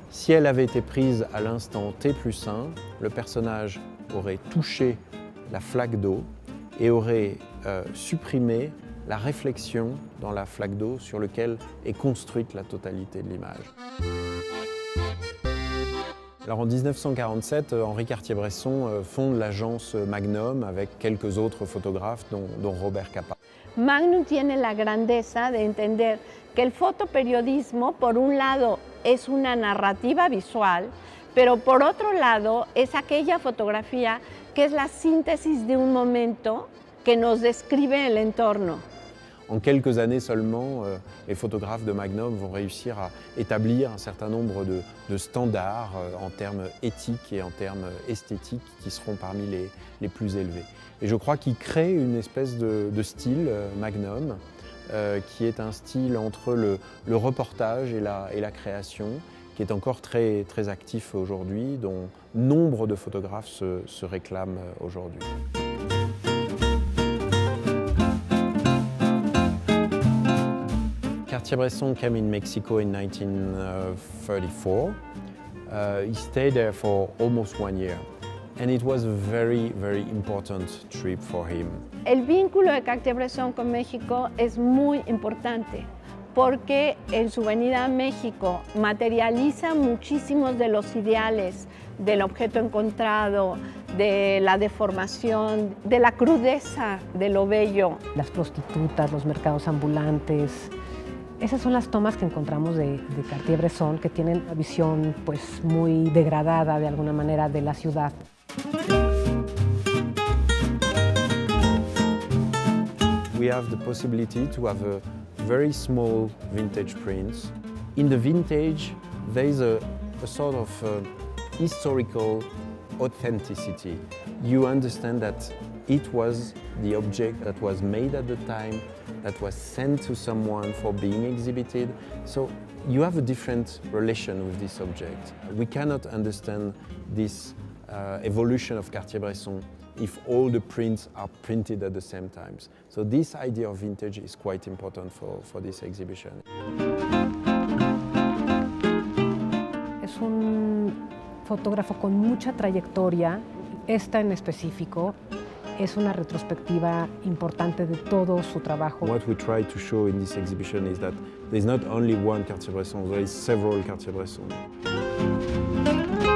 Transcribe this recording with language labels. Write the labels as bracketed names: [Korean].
[French] Si elle avait été prise à l'instant T+1, le personnage aurait touché la flaque d'eau et aurait supprimé la réflexion dans la flaque d'eau sur laquelle est construite la totalité de l'image. Alors en 1947, Henri Cartier-Bresson fonde l'agence Magnum avec quelques autres photographes, dont Robert Capa. [Spanish] Magnum tiene la grandeza de entender que el fotoperiodismo, por un lado, es una narrativa visual, pero por otro lado, es aquella fotografía que es la síntesis de un momento que nos describe el entorno. [French] En quelques années seulement, les photographes de Magnum vont réussir à établir un certain nombre de standards en termes éthiques et en termes esthétiques qui seront parmi les plus élevés. Et je crois qu'ils créent une espèce de style Magnum qui est un style entre le reportage et la création, qui est encore très, très actif aujourd'hui, dont nombre de photographes se réclament aujourd'hui. [English] Cartier-Bresson came in Mexico in 1934. He stayed there for almost 1 year. And it was a very, very important trip for him. [Spanish] El vínculo de Cartier-Bresson con México es muy importante porque en su venida a México materializa muchísimos de los ideales del objeto encontrado, de la deformación, de la crudeza de lo bello. Las prostitutas, los mercados ambulantes. Esas son las tomas que encontramos de Cartier-Bresson, que tienen una visión pues, muy degradada de alguna manera de la ciudad. [English] We have the possibility to have a very small vintage prints. In the vintage, there is a sort of historical authenticity. You understand that it was the object that was made at the time, that was sent to someone for being exhibited. So you have a different relation with this object. We cannot understand this evolution of Cartier-Bresson if all the prints are printed at the same time. So this idea of vintage is quite important for this exhibition. [Spanish] Es un fotógrafo con mucha trayectoria. Esta en específico es una retrospectiva importante de todo su trabajo. [English] What we try to show in this exhibition is that there's not only one Cartier-Bresson, there is several Cartier-Bresson.